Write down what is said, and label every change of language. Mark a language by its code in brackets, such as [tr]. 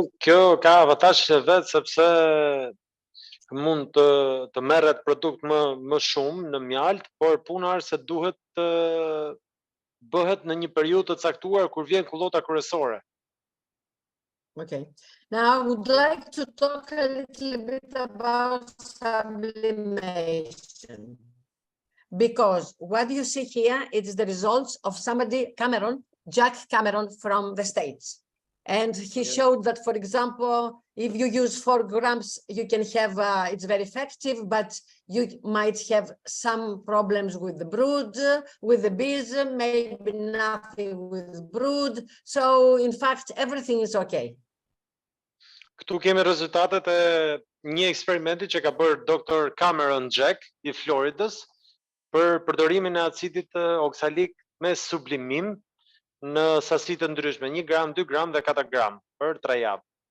[sq] Kjo ka avantazh vetë sepse mund të merret produkt më shumë në mjalt, por puna është se duhet të bëhet në një periudhë të caktuar kur vjen kullota kryesore. [en] Okay. Now I would like to talk a little bit about sublimation, because what you see here is the results of somebody, Jack Cameron from the States. And he showed that, for example, if you use 4 grams, you can have, it's very effective, but you might have some problems with the brood, with the bees, maybe nothing with brood. So, in fact, everything is okay. [sq] Këtu kemi rezultatet e një eksperimenti që ka bërë Dr. Cameron Jack i Floridës për përdorimin e acidit oxalic me sublimim në sasi të ndryshme, 1 gram, 2 gram dhe 4 gram për 3 javë.